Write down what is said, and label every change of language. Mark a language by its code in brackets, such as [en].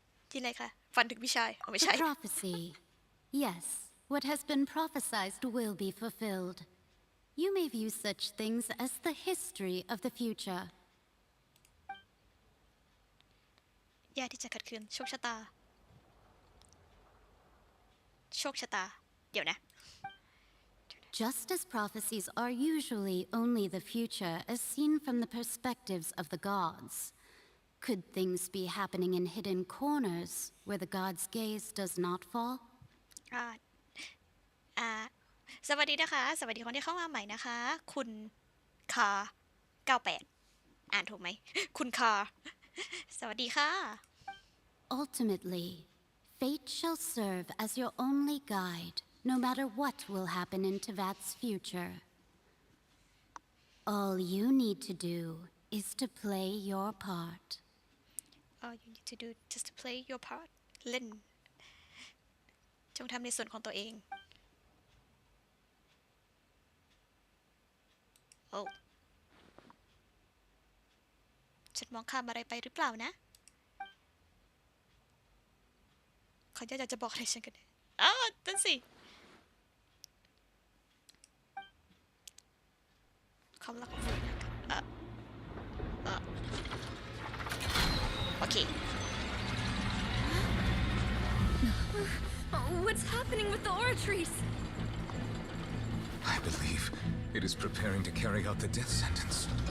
[th] ที่ไรคะฟันถึงพี่ชายไม่ใช่ [en] The prophecy. Yes, what has been prophesied will be fulfilled. You may view such things as the history of the future. [th] ยากที่จะขัดขืนโชคชะตา โชคชะตา เดี๋ยวนะ [en] Just as prophecies are usually only the future as seen from the perspectives of the gods, could things be happening in hidden corners where the god's gaze does not fall? [th] สวัสดีนะคะสวัสดีคนที่เข้ามาใหม่นะคะ คุณคา98อ่านถูกไหม คุณคาสวัสดีค่ะ [en] Ultimately, fate shall serve as your only guide, no matter what will happen in Tevat's future. All you need to do is to play your part. All you need to do just to play your part [th] เล่นจงทำในส่วนของตัวเอง โอ้ฉันมองข้ามอะไรไปหรือเปล่านะเขาอยากจะบอกอะไรฉันกันนั่นสิความรักของคุณโอเค [en] What's happening with the oratories? I believe it is preparing to carry out the death sentence.